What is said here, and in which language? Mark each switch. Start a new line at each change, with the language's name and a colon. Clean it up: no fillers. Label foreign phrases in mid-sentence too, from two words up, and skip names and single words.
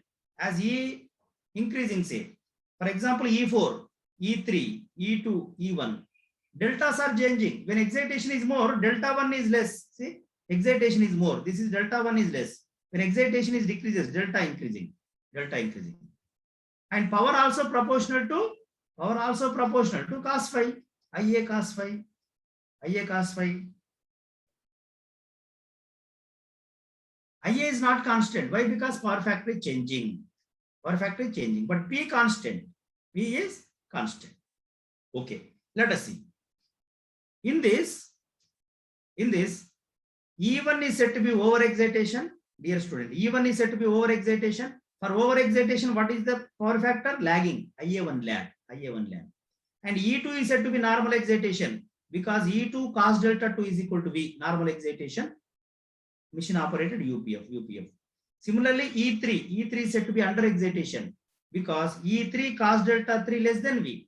English: As E increasing, say, for example, E4, E3, E2, E1. Deltas are changing. When excitation is more, delta 1 is less. See, excitation is more. This is delta 1 is less. When excitation is decreases, delta increasing. Delta increasing. And power also proportional to cos phi. IA cos phi. IA cos phi. IA is not constant. Why? Because power factor is changing. Power factor is changing. But P constant. P is constant. Okay. Let us see. In this, E1 is said to be over-excitation. Dear student, E1 is said to be over-excitation. For over-excitation, what is the power factor? Lagging. IA1 lag. IA1 lag. And E2 is said to be normal excitation. because E2 cos delta 2 is equal to V, normal excitation, machine operated UPF. Similarly, E3 is said to be under excitation because E3 cos delta 3 less than V.